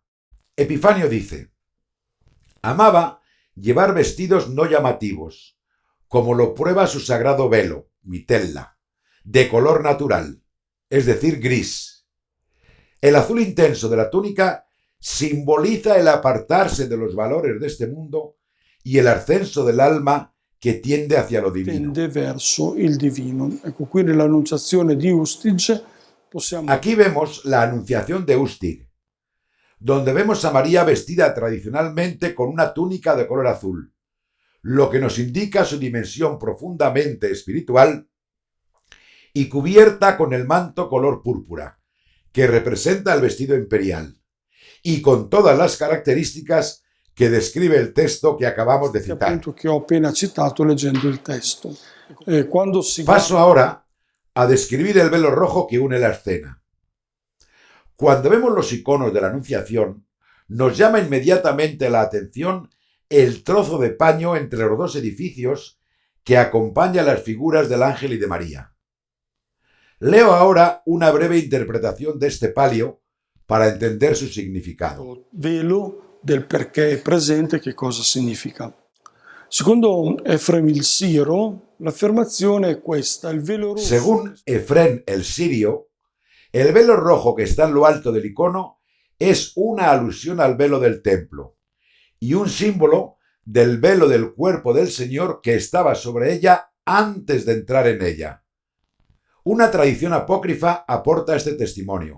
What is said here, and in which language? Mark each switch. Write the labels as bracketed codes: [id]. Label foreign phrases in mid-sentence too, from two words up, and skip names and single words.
[es] Epifanio dice: amaba llevar vestidos no llamativos, como lo prueba su sagrado velo, mitella, de color natural, es decir, gris. El azul intenso de la túnica simboliza el apartarse de los valores de este mundo y el ascenso del alma che tiende hacia lo divino. [it] Tende verso il divino. Ecco, qui nell'annunciazione di Ustige possiamo... [es] Aquí vemos la anunciación de Ustig, donde vemos a María vestida tradicionalmente con una túnica de color azul, lo que nos indica su dimensión profundamente espiritual, y cubierta con el manto color púrpura, que representa el vestido imperial, y con todas las características que describe el texto que acabamos de citar. [it] Appunto che ho appena citato leggendo il testo. Quando si... [es] Paso ahora a describir el velo rojo que une la escena. Cuando vemos los iconos de la Anunciación, nos llama inmediatamente la atención el trozo de paño entre los dos edificios que acompaña las figuras del ángel y de María. Leo ahora una breve interpretación de este palio para entender su significado. [it] Velo del perché è presente, che cosa significa. Secondo Efrem il Siro, l'affermazione è questa: il velo rosso. [es] Según Efrén el Sirio, El velo rojo que está en lo alto del icono es una alusión al velo del templo y un símbolo del velo del cuerpo del Señor que estaba sobre ella antes de entrar en ella. Una tradición apócrifa aporta este testimonio.